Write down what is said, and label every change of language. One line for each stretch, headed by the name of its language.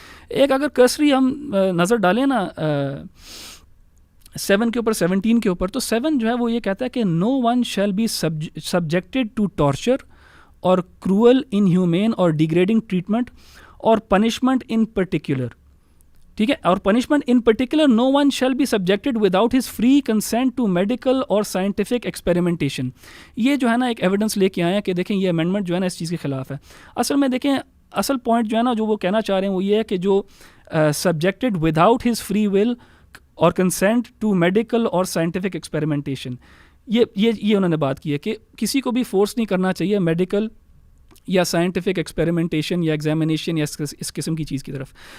Urdu: ایک اگر کرسری ہم نظر ڈالیں نا 7 کے اوپر 17 کے اوپر, تو 7 جو ہے وہ یہ کہتا ہے کہ
English: no one shall be subjected to torture or cruel, inhumane or degrading treatment or punishment in particular.
Urdu: ٹھیک ہے, اور punishment in particular
English: no one shall be subjected without his free consent to medical or scientific experimentation.
Urdu: یہ جو ہے نا ایک evidence لے کے آئے ہیں کہ دیکھیں یہ امینڈمنٹ جو ہے نا اس چیز کے خلاف ہے. اصل میں دیکھیں اصل پوائنٹ جو ہے نا جو وہ کہنا چاہ رہے ہیں وہ یہ ہے کہ جو
English: subjected without his free will or consent to medical or scientific experimentation,
Urdu: یہ انہوں نے بات کی ہے کہ کسی کو بھی فورس نہیں کرنا چاہیے میڈیکل یا سائنٹیفک ایکسپیریمنٹیشن یا ایگزامینیشن یا اس قسم کی چیز کی طرف.